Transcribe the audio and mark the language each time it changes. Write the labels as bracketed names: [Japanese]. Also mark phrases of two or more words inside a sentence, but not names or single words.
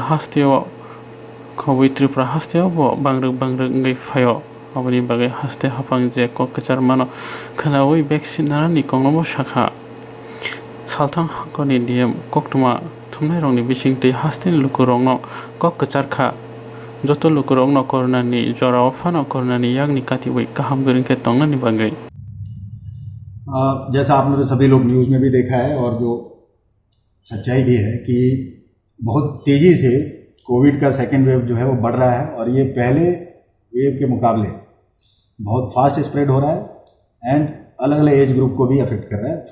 [Kok Borok] hasteo khobui Tripura hasteo bo bangruk ngai phaio aboni bagai haste hapang je kok kchar mano khalawi vaccine narani kongmo shakha saltang hangkorni DM koktuma thumnai rongni bisingtei haste lukurongno kok kcharkha joto lukurongno corona ni jorao phano corona ni yagni katiwi kaham guringke tongnani bagai [Hindi] जैसा आपने तो सभी लोग न्यूज़ में भी देखा है और जो सच्चाई भी है कि बहुत तेज़ी से कोविड का [English] second wave [Hindi] जो है वो बढ़ रहा है और ये पहले वेव के मुकाबले बहुत [English] fast spread [Hindi] हो रहा है एंड अलग अलग [English] age group [Hindi] को भी अफेक्ट कर रहा है।